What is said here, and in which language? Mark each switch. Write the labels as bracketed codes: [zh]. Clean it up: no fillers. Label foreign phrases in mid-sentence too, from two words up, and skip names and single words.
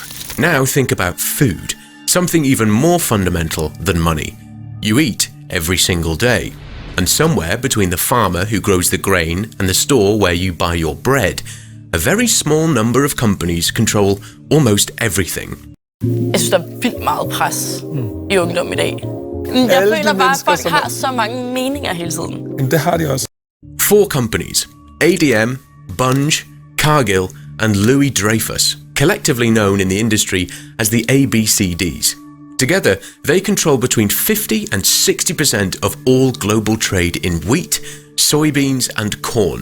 [en] Now think about food, something even more fundamental than money. You eat every single day, and somewhere between the farmer who grows the grain and the store where you buy your bread, a very small number of companies control almost everything. [da] Jeg synes, der er vildt meget pres i ungdom i dag. Jeg føler bare, at folk har så mange meninger hele tiden. Det har de også. [en] 4 companies, ADM, Bunge, Cargill, and Louis Dreyfus, collectively known in the industry as the ABCDs. Together, they control between 50 and 60% of all global trade in wheat, soybeans, and corn.